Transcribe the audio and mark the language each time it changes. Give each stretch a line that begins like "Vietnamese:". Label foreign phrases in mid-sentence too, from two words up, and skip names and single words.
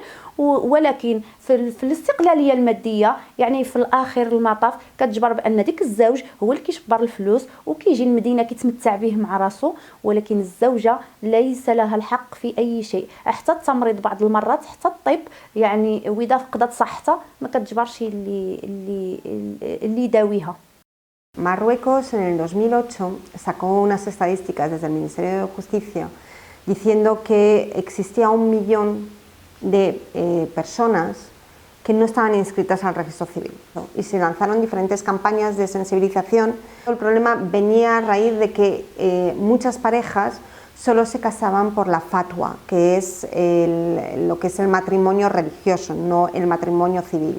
Arabic: ولكن في الاستقلاليه الماديه يعني في الاخر المطاف كتجبر بان ديك الزوج هو اللي كيشبر الفلوس وكيجي المدينه كيتمتع به مع راسو، ولكن الزوجه ليس لها الحق في اي شيء، حتى التمريض بعض المرات، حتى الطب يعني واذا فقدت صحتها ما كتجبرش اللي يداويها.
Spanish: Marruecos en el 2008 sacó unas estadísticas desde el Ministerio de Justicia diciendo que existía 1 millón de personas que no estaban inscritas al registro civil, ¿no? Y se lanzaron diferentes campañas de sensibilización. El problema venía a raíz de que muchas parejas solo se casaban por la fatwa, que es lo que es el matrimonio religioso, no el matrimonio civil.